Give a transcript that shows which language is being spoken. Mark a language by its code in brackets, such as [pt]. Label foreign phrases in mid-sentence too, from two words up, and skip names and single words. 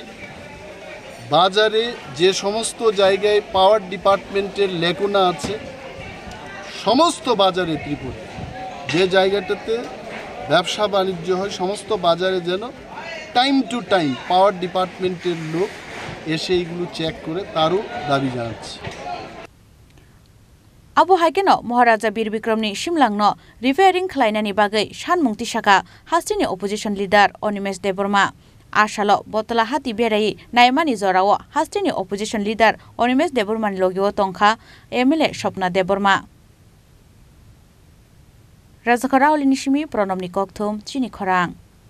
[bn] বাজারে যে সমস্ত জায়গায় [en] power department's [bn] লেখনা আছে, সমস্ত বাজারে ত্রিপুরা যে জায়গাটাতে ব্যবসা বাণিজ্য হয় সমস্ত বাজারে যেন [en] time to time power department's [bn] লোক এসে এইগুলো চেক করে, তারও দাবি জানাচ্ছি। [trp] Abo Haikheno Maharaja Bir Bikramni Shimlangno repairing Khlainani bagai Sanmung Tisakha Hasteni [en] opposition leader [trp] Animesh Debbarma Ashalo Battala Hatini Beraiwi Naikha Jorao Hasteni [en] opposition leader [trp] Animesh Debbarma logio tongkha MLA Swapna Debbarma Rajakara Olini Shimi Pronomni Kokthum Chini Khorang